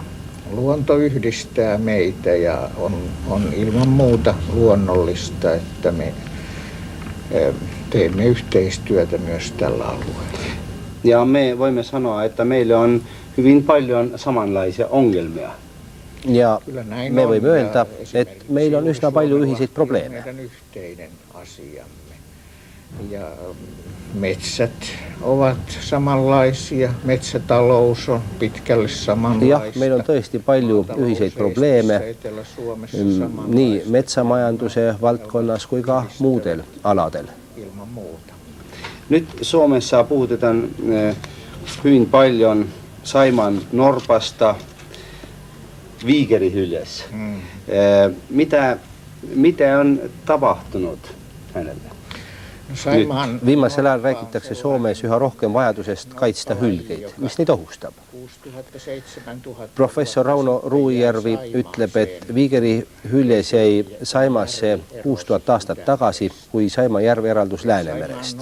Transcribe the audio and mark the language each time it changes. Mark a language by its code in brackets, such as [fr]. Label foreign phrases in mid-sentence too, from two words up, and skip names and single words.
[fi] Luonto yhdistää meitä ja on ilman muuta luonnollista, että me teemme yhteistyötä myös tällä alueella. Ja me voimme sanoa, että meillä on hyvin paljon samanlaisia ongelmia. ja Kyllä näin me on, [et] võime öelda, ja et meil on üsna palju ühiseid probleeme. [fi] meidän yhteinen asiamme. Ja metsät ovat samanlaisia, metsätalous on pitkälle samanlaista. [et] Jah, meil on tõesti palju ühiseid probleeme nii metsamajanduse valdkonnas kui ka muudel aladel. [fi] Ilman muuta. Nyt Suomessa puhutetaan hyvin paljon Saimaan norpasta viikerihyljes. Mitä on tapahtunut hänelle? Saimaan [et] Viimasel ajal räägitakse Soomes üha rohkem vajadusest kaitsta hülgeid, mis neid ohustab. Professor Rauno Ruujärvi ütleb, et viigerihüljes jäi Saimasse 6000 aastat tagasi, kui Saima järv eraldus Läänemerest.